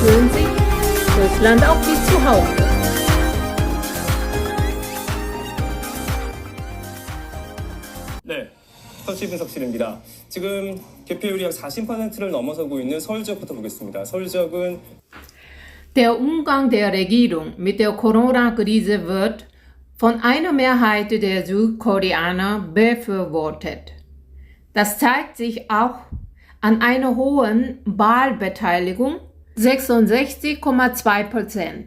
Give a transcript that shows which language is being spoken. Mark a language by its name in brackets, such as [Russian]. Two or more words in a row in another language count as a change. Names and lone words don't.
[German] Sie, Deutschland auch wie zu Hause. [Korean] 네, 터치 분석실입니다. 지금 개표율이 약 40%를 넘어서고 있는 서울 지역부터 보겠습니다. 서울 지역은 [German] Der Umgang der Regierung mit der Corona-Krise wird von einer Mehrheit der Südkoreaner befürwortet. Das zeigt sich auch an einer hohen Wahlbeteiligung, 66,2%.